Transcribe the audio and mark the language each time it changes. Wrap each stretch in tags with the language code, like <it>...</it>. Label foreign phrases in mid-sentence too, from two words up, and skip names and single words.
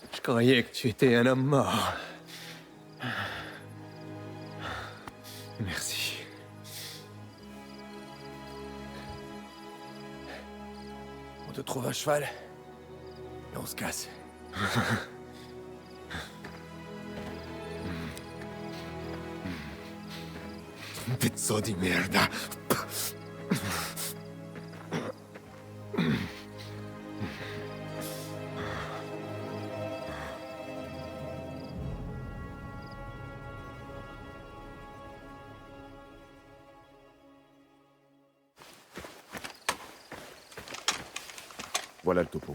<fr>croyais que tu étais un homme mort. Merci. On te trouve un cheval et on se casse.</fr> <it>Pezzo di merda.</it> <fr>Voilà le topo.</fr>